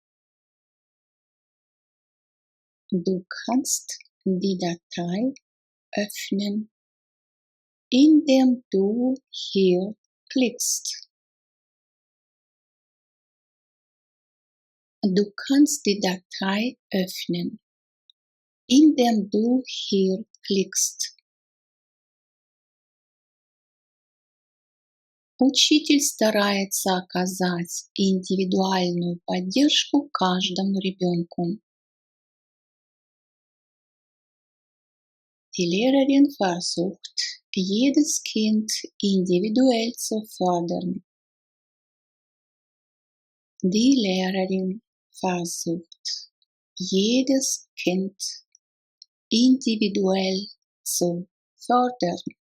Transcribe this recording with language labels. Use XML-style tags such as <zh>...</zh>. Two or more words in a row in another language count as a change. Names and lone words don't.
<de>Du kannst die Datei öffnen, indem du hier klickst. Du kannst die Datei öffnen, indem du hier klickst.</de> <ru>Учитель старается оказать индивидуальную поддержку каждому ребенку.</ru> <de>Die Lehrerin versucht, jedes Kind individuell zu fördern. Die Lehrerin versucht, jedes Kind individuell zu fördern.</de>